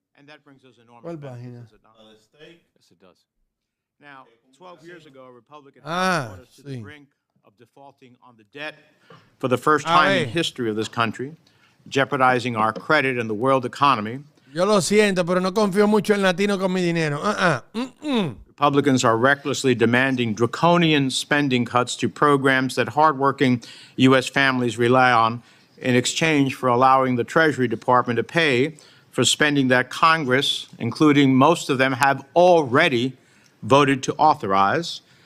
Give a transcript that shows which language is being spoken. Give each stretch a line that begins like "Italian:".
English: And that brings us enormous benefits, does it not? Yes, it does. Now, 12 years ago, a Republican brought us to the brink of defaulting on the debt for the first time in history of this country, jeopardizing our credit and the world economy.
Spanish: Yo lo siento, pero no confío mucho en latino con mi dinero.
English: Republicans are recklessly demanding draconian spending cuts to programs that hardworking U.S. families rely on in exchange for allowing the Treasury Department to pay for spending that Congress, including most of them, have already voted to authorize.